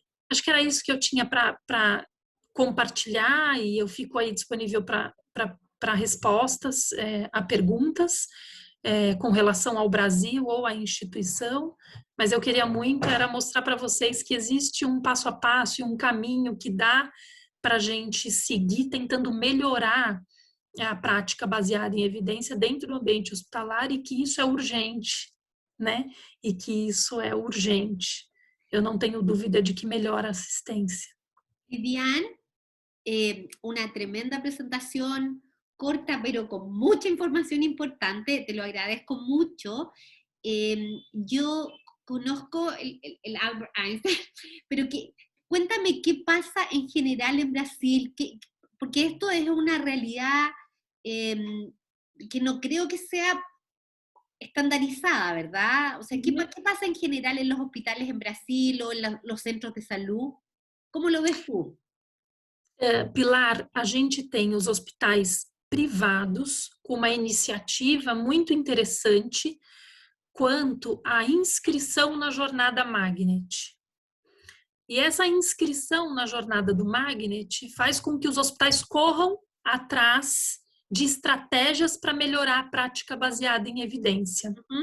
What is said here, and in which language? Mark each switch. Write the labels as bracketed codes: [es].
[pt] Acho que era isso que eu tinha para compartilhar e eu fico aí disponível para respostas a perguntas com relação ao Brasil ou à instituição, mas eu queria muito era mostrar para vocês que existe um passo a passo e um caminho que dá para a gente seguir tentando melhorar a prática baseada em evidência dentro do ambiente hospitalar e que isso é urgente, né? E que isso é urgente. Eu não tenho dúvida de que melhora a assistência. [es] Vivian, una tremenda presentación, corta pero con mucha información importante, te lo agradezco mucho. Yo conozco el Albert Einstein, pero cuéntame qué pasa en general en Brasil, porque esto es una realidad que no creo que sea estandarizada, ¿verdad? O sea, ¿qué pasa en general en los hospitales en Brasil o en los centros de salud? ¿Cómo lo ves tú? [pt] Pilar, a gente tem os hospitais privados com uma iniciativa muito interessante quanto à inscrição na jornada Magnet. E essa inscrição na jornada do Magnet faz com que os hospitais corram atrás de estratégias para melhorar a prática baseada em evidência.